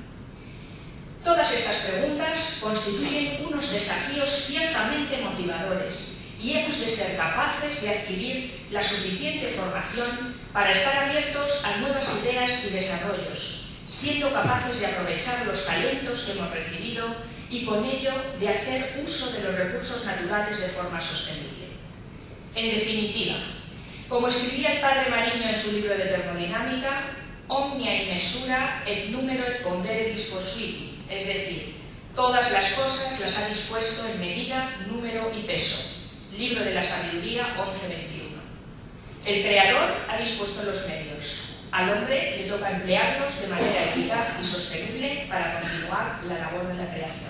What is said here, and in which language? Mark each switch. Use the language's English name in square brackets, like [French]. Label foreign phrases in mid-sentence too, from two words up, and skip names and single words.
[Spanish] Todas estas preguntas constituyen unos desafíos ciertamente motivadores y hemos de ser capaces de adquirir la suficiente formación para estar abiertos a nuevas ideas y desarrollos, siendo capaces de aprovechar los talentos que hemos recibido y con ello de hacer uso de los recursos naturales de forma sostenible. En definitiva, como escribía el padre Mariño en su libro de termodinámica, [Latin] omnia in mesura et numero et pondere disposuiti, [Spanish] es decir, todas las cosas las ha dispuesto en medida, número y peso. Libro de la Sabiduría 11:21. El Creador ha dispuesto los medios. Al hombre le toca emplearlos de manera eficaz y sostenible para continuar la labor de la creación.